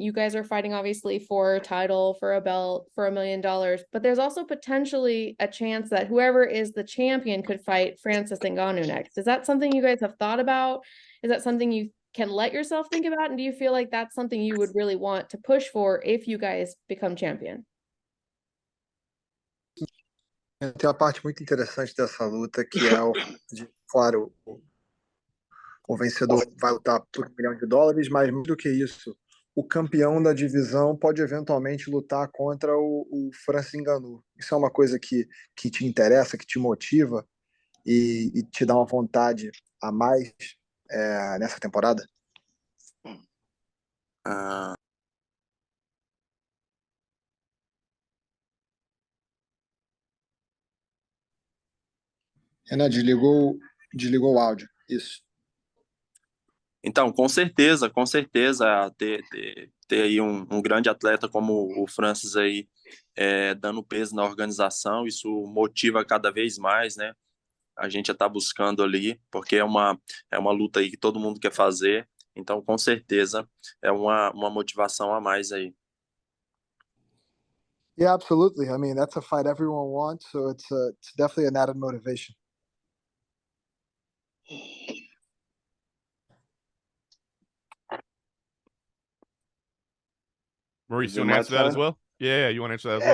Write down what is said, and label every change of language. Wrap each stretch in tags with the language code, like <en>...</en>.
<en>You guys are fighting obviously for a title, for a belt, for $1 million, but there's also potentially a chance that whoever is the champion could fight Francis Ngannou next. Is that something you guys have thought about? Is that something you can let yourself think about? And do you feel like that's something you would really want to push for if you guys become champion?</en> <pt>Tem uma parte muito interessante dessa luta, que é claro, o vencedor vai lutar por $1 milhão, mas mais do que isso, o campeão da divisão pode eventualmente lutar contra o Francis Ngannou. Isso é uma coisa que te interessa, que te motiva e te dá uma vontade a mais nessa temporada? Renan, desligou o áudio. Isso. Então, com certeza, ter aí um grande atleta como o Francis aí, dando peso na organização, isso motiva cada vez mais, né? A gente já está buscando ali, porque é uma luta aí que todo mundo quer fazer, então, com certeza, é uma motivação a mais aí.</pt> <en>Yeah, absolutely. I mean, that's a fight everyone wants, so it's definitely an added motivation. Maurice, you want to answer that as well? Yeah, you want to answer that as well?</en>